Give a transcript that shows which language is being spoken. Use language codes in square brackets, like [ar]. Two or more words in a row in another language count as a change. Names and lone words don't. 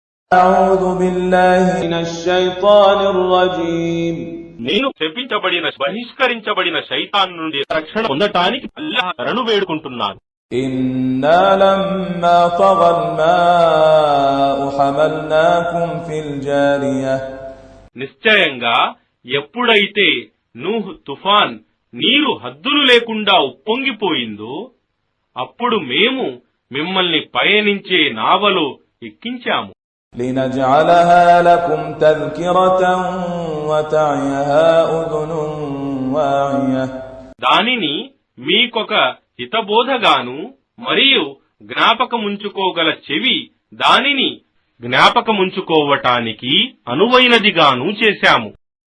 [ar] أعوذ بالله من الشيطان الرجيم [te] నేను శపించబడిన బహిష్కరించబడిన శైతాన్ నుండి రక్షణ పొందటానికి అల్లాహ్ శరణు వేడుకుంటున్నాను. [ar] إنا لما طغى الماء حملناكم في الجارية [te] నిశ్చయంగా ఎప్పుడైతే నూహ్ తుఫాన్ నీరు హద్దులు లేకుండా ఉప్పొంగిపోయిందో అప్పుడు మేము మిమ్మల్ని పయనించే నావలో ఎక్కించాము. [ar] لنجعلها لكم تذكرة وتعيها أذن واعية [te] దానిని మీకొక హితబోధగాను మరియు జ్ఞాపకముంచుకోగల చెవి దానిని జ్ఞాపకముంచుకోవటానికి అనువైనదిగాను చేశాము.